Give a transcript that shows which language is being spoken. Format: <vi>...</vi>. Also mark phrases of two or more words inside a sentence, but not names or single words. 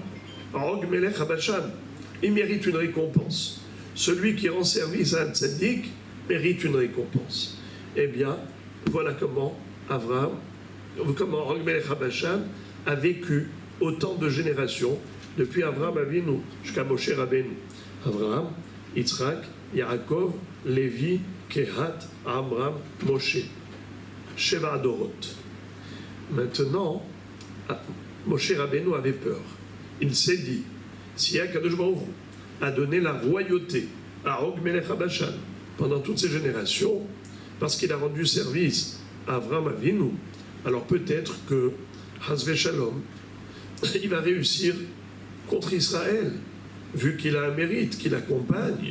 <fr>Og Melech HaBashan, il mérite une récompense. Celui qui rend service à un tzaddik mérite une récompense. Eh bien, voilà comment Og Melech HaBashan a vécu autant de générations, depuis Avraham Avinu jusqu'à Moshe Rabbeinu. Avraham, Yitzhak, Yaakov, Lévi, Kehat, Amram, Moshe.</fr> <he>שבע דורות.</he> <fr>Maintenant, Moshe Rabbeinu avait peur. Il s'est dit, si Akadosh Baruch Hu a donné la royauté à Og Melech HaBashan pendant toutes ces générations, parce qu'il a rendu service à Avraham Avinu, alors peut-être que</fr> <he>חס ושלום,</he> <fr>il va réussir contre Israël, vu qu'il a un mérite, qu'il accompagne.</fr>